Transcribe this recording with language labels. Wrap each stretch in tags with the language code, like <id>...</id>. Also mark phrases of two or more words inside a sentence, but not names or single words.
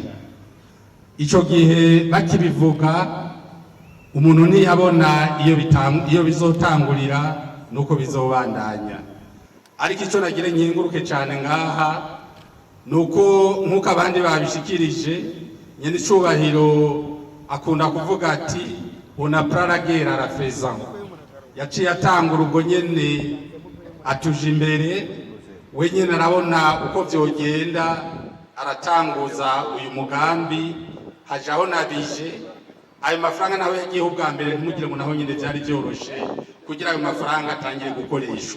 <rn>Ico gihe bakibivuga, umuntu ntiyabona iyo bizotangurira nuko bizobandanya. Ariko ico nagire nkinguruke cyane ngaha nuko nkuko abandi babishikirije, nyene icubahiro akunda kuvuga ati</rn> <fr>on apprend la guerre à la faisant.</fr> <rn>Yaciye atangura ubwo nyene atuje imbere, we nyene arabona uko vyogenda, aratanguza uyu mugambi, hajaho nabije ayo mafaranga naho yagiye ubwa mbere, ntimugire ngo naho nyine byari byoroshe kugira ayo mafaranga atangire gukoreshwa.</rn>